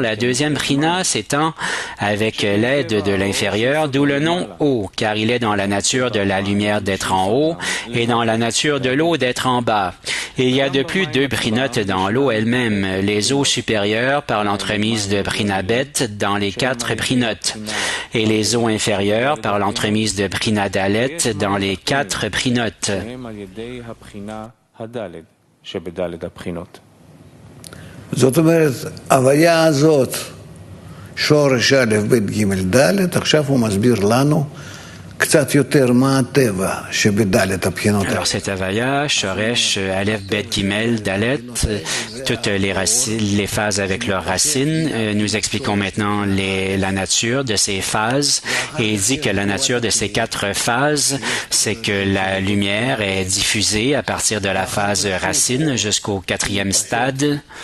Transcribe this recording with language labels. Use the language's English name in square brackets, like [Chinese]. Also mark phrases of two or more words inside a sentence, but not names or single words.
[French] La deuxième brina s'étend avec l'aide de l'inférieur, d'où le nom eau, car il est dans la nature de la lumière d'être en haut et dans la nature de l'eau d'être en bas. Il y a de plus 2 brinotes dans l'eau elle-même, les eaux supérieures par l'entremise de brinabet dans les 4 brinotes, et les eaux inférieures par l'entremise de brinadalet dans les 4 brinotes. [Hebrew] זאת אומרת, ההוויה הזאת, שורש א' ב' ג' ד', עכשיו הוא מסביר לנו קצת יותר מה הטבע שבד' הבחינות. [French] Alors cette avaya, [Hebrew] שורש, א', ב', ג', ד, [French] toutes les phases avec leurs racines. Nous expliquons maintenant la nature de ces phases et il dit que la nature de ces 4 phases, c'est que la lumière est diffusée à partir de la phase racine jusqu'au 4e stade.